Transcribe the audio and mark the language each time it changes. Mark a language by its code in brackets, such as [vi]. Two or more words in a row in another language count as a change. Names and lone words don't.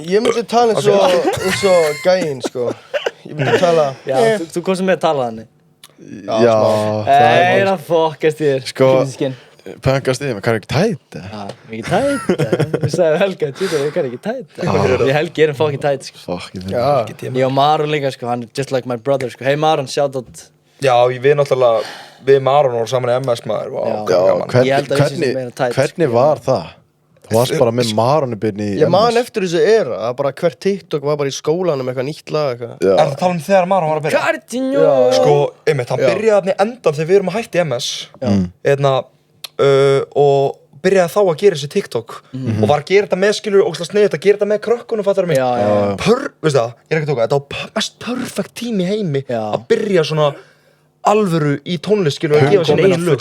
[is] Ég myndi tala eins og gæinn, sko Ég myndi tala Já, þú komst með að tala þannig Já, það er að fokkast í þér Sko, Skinn. pöngast í þér, hvað er ekki tætt? Já, mikið tætt Þú sagði Helga, ég kann ekki tætt Ég Helgi erum fucking tætt sko. Ég og Maron líka, sko, hann er [en] just like my brother [is] sko. Hey Maron, [en] shout out [is] Já, við náttúrulega, við Maron vorum saman í MS maður Hvernig var það? Þú varst bara með Maronu-byrni í MS Ég man eftir þessu era, að bara hvert TikTok var bara í skólanum eitthvað nýtt lag Er það að tala þegar Maron var að byrja? Cardinho Sko, einmitt, hann byrjaði þarna í endan þegar við erum að hætta í MS og byrjaði þá að gera þessi TikTok og var að gera þetta með skilur ógeðslega sniðugt að gera þetta með krökkunum, fattar mig veist það, ég er ekki að tóka, þetta var mest perfect tími í heimi að byrja svona alvöru í tónlist skilur og gefa sín eigin lög